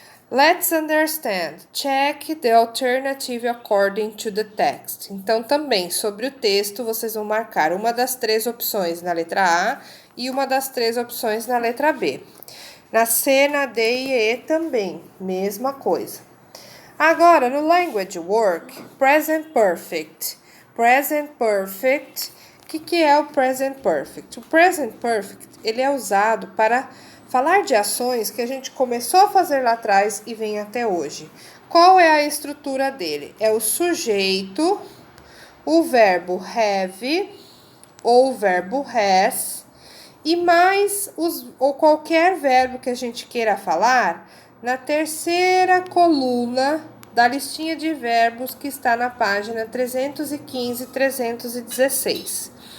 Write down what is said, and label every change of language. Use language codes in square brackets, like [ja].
[en] Let's understand. Check the alternative according to the text. [pt] Então, também sobre o texto, vocês vão marcar uma das 3 opções na letra A e uma das 3 opções na letra B. Na C, na D e E também, mesma coisa. Agora, no language work, present perfect. Present perfect, o que é o present perfect? O present perfect, ele é usado para falar de ações que a gente começou a fazer lá atrás e vem até hoje. Qual é a estrutura dele? É o sujeito, o verbo have ou o verbo has e mais ou qualquer verbo que a gente queira falar na terceira coluna da listinha de verbos que está na página 315 e 316.